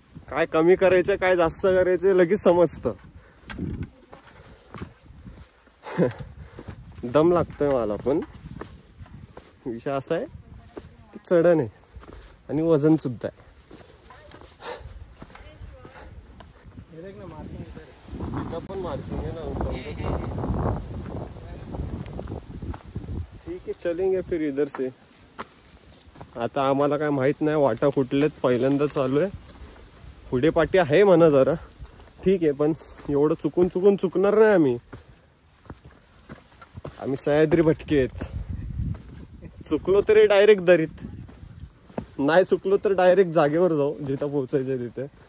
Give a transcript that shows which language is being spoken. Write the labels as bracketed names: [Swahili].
[Marathi] काय कमी करायचं काय जास्त करायचं लगेच समजतं. दम लागतोय मला, पण विषय असा आहे की चढण आहे आणि वजन सुद्धा आहे. [Hindi] पण मार्किंग है ना, ठीक है चलेंगे फिर इधर से. [Marathi] आता आम्हाला काय माहित नाही, वाटा फुटलेत, पहिल्यांदा चालू आहे. पुढे पाठी आहे म्हणा जरा, ठीक आहे, पण एवढं चुकून चुकणार नाही आम्ही. आम्ही सह्याद्री भटके आहेत. चुकलो तरी डायरेक्ट दरीत, नाही चुकलो तर डायरेक्ट जागेवर जाऊ जिथं पोहोचायचंय तिथे.